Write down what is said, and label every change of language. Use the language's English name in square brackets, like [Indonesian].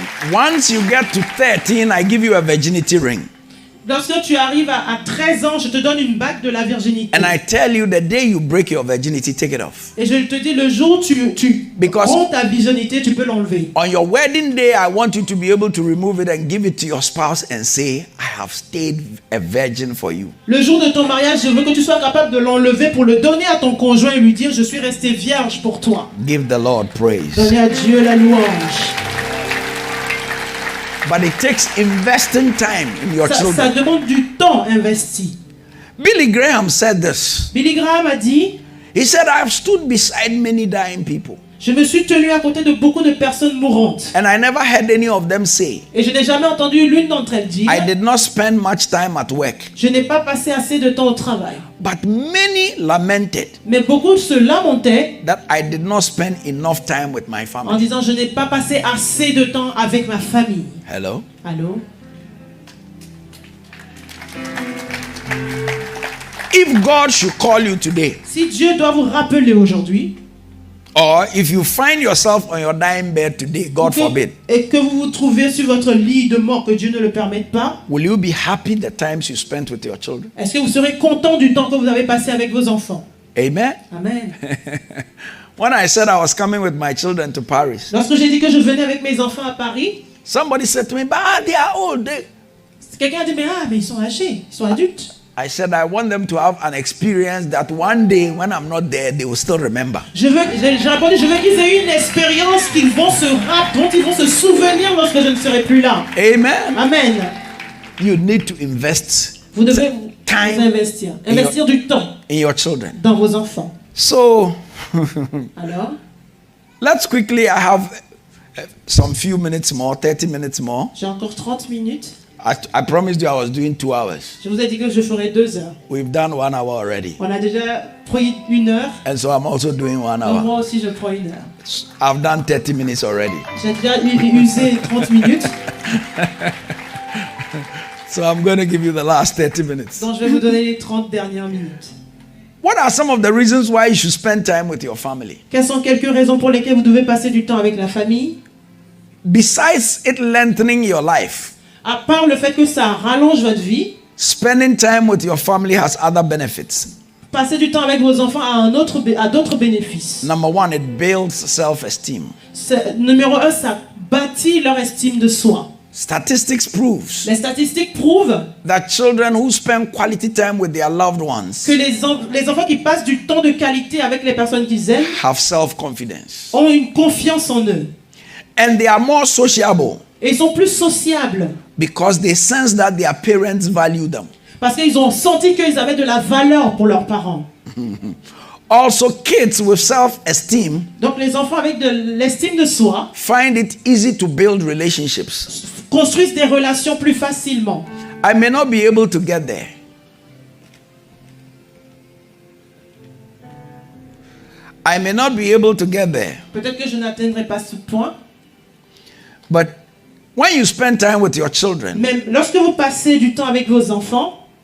[English] Once you get to 13, I give you a virginity ring. [French] Lorsque tu arrives à 13 ans, je te donne une bague de la virginité. [English] And I tell you, the day you break your virginity, take it off. [French] Et je te dis, le jour où tu [English] Because- [French] prends ta virginité, tu peux l'enlever. [English] On your wedding day, I want you to be able to remove it and give it to your spouse and say, I have stayed a virgin for you. [French] Le jour de ton mariage, je veux que tu sois capable de l'enlever pour le donner à ton conjoint et lui dire, je suis restée vierge pour toi. [English] Give the Lord praise. [French] Donnez à Dieu la louange. [English] But it takes investing time in your [French] Ça [English] children. [French] demande du temps investi. [English] Billy Graham said this. [French] Billy Graham a dit, [English] He said, I have stood beside many dying people, [French] je me suis tenu à côté de beaucoup de personnes mourantes. [English] and I never heard any of them say, [French] Et je n'ai jamais entendu l'une d'entre elles dire, [English] I did not spend much time at work. [French] je n'ai pas passé assez de temps au travail. [English] But many lamented [French] Mais beaucoup se lamentaient [English] that I did not spend enough time with my [French] en [English] family. [French] disant, je n'ai pas passé assez de temps avec ma famille. [English] Hello? [French] Allô? [English] If God should call you today, [French] Si Dieu doit vous rappeler aujourd'hui, [English] or if you find yourself on your dying bed today, God forbid, [French] et que vous vous trouvez sur votre lit de mort, que Dieu ne le permette pas, [English] will you be happy the times you spent with your children? [French] est-ce que vous serez content du temps que vous avez passé avec vos enfants? [English] Amen? [French] Amen. [English] When I said I was coming with my children to Paris, [French] Lorsque j'ai dit que je venais avec mes enfants à Paris, [English] somebody said to me, but they are old. [French] quelqu'un a dit, mais ils sont âgés, ils sont adultes. [English] I said, I want them to have an experience that one day when I'm not there, they will still remember. [French] J'ai répondu, je veux qu'ils aient une expérience dont ils vont se souvenir lorsque je ne serai plus là. [English] Amen. [French] Amen. [English] You need to invest [French] Vous devez vous [English] time [French] investir. Investir du temps [English] in your children. [French] dans vos enfants. [English] So, [French] Alors, [English] let's quickly, I have some few minutes more, 30 minutes more. [French] j'ai encore 30 minutes. [English] I promised you I was doing 2 hours. [French] Je vous ai dit que je ferai 2 heures. [English] We've done 1 hour already. [French] On a déjà pris 1 heure. [English] And so I'm also doing 1 [French] Donc [English] hour. [French] moi aussi, je prends 1 heure. [English] I've done 30 minutes already. [French] J'ai déjà usé 30 minutes. [English] So I'm going to give you the last 30 minutes. [French] Donc je vais vous donner les 30 dernières minutes. [English] What are some of the reasons why you should spend time with your family? [French] Quelles sont quelques raisons pour lesquelles vous devez passer du temps avec la famille? [English] Besides it lengthening your life, [French] À part le fait que ça rallonge votre vie, [English] spending time with your family has other benefits. [French] passer du temps avec vos enfants a d'autres bénéfices. [English] Number one, it builds self-esteem. [French] Numéro 1, ça bâtit leur estime de soi. [English] Statistics proves [French] Les statistiques prouvent [English] that children who spend quality time with their loved ones [French] que les enfants qui passent du temps de qualité avec les personnes qu'ils aiment [English] have self-confidence. [French] ont une confiance en eux. [English] And they are more sociable [French] Et ils sont plus sociables [English] because they sense that their parents value them. [French] parce qu'ils ont senti qu'ils avaient de la valeur pour leurs parents. [English] Also, kids with self-esteem [French] Donc les enfants avec de l'estime de soi [English] find it easy to build relationships. [French] construisent des relations plus facilement. [English] I may not be able to get there. I may not be able to get there. [French] Peut-être que je n'atteindrai pas ce point, [English] But when you spend time with your children, [French] mais lorsque vous passez du temps avec vos enfants,